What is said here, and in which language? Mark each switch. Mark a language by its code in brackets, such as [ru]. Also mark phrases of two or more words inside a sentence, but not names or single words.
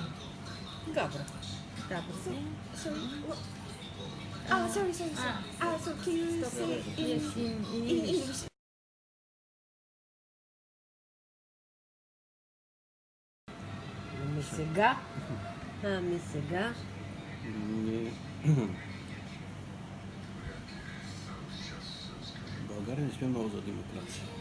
[bg] Добре. Добре. [en] Sorry. So can you say in English? [bg] Ами сега. България не сме много за демокрация.